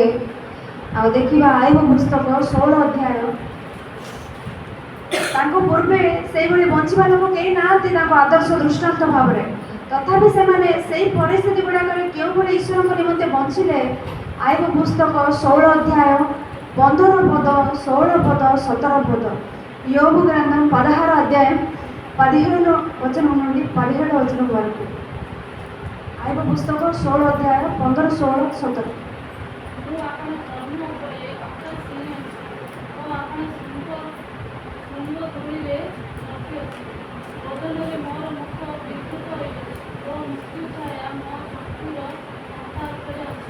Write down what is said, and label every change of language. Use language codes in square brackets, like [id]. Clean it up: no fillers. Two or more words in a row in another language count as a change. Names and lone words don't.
[or] ଆଉ ଦେଖିବା ଆଇବ ପୁସ୍ତକ 16 ଅଧ୍ୟାୟ, ତାଙ୍କ ପୂର୍ବେ ସେଇଭଳି ବଞ୍ଚିବା ଲୋକ କେହି ନାହାନ୍ତି ତାଙ୍କ ଆଦର୍ଶ ଦୃଷ୍ଟାନ୍ତ ଭାବରେ। ତଥାପି ସେମାନେ ସେଇ ପରିସ୍ଥିତି ଗୁଡ଼ାକରେ କେଉଁଭଳି ଈଶ୍ୱରଙ୍କ ନିମନ୍ତେ ବଞ୍ଚିଲେ। ଆଇବ ପୁସ୍ତକ 16 ଅଧ୍ୟାୟ 15 ପଦ, 16 ପଦ, 17 ପଦ, [te] యోబు గ్రంథం 16 అధ్యాయం 17 వచనం నుండి 17 వచనం వరకు। [or] ଆଇବ ପୁସ୍ତକ 16 ଅଧ୍ୟାୟ 15, 16, 17। ମୁଁ ଆପଣ ଧର୍ମ ଉପରେ ଅକାଶୀନ ଓ ଆପଣ ଶୃଙ୍ଗ ଧୂଳିରେ ରଖିଅଛି, ବଦଳରେ ମୋର ମୁଖ ବିକୃତ ହୋଇଅଛି ଓ ମୃତ୍ୟୁଛାୟା ମୋ ଚକ୍ଷୁର ମାଥା ଉପରେ ଅଛି।